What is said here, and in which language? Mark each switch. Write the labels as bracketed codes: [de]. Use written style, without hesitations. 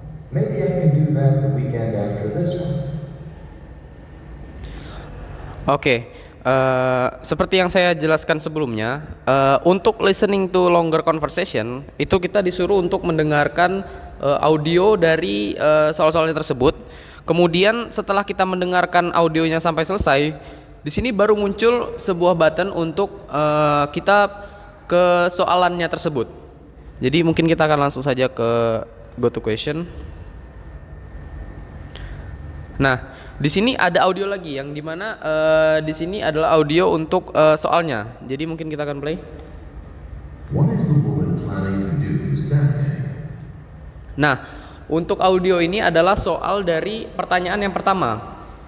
[en] Maybe I can do that the weekend after this one. [id] Oke, seperti yang saya jelaskan sebelumnya, untuk listening to longer conversation itu kita disuruh untuk mendengarkan audio dari soal-soalnya tersebut. Kemudian setelah kita mendengarkan audionya sampai selesai, di sini baru muncul sebuah button untuk kita ke soalannya tersebut. Jadi mungkin kita akan langsung saja ke [en] go to question. [id] Nah, di sini ada audio lagi yang dimana di sini adalah audio untuk soalnya. Jadi mungkin kita akan play. [en] What is the woman planning to do Saturday? [id] Nah, untuk audio ini adalah soal dari pertanyaan yang pertama.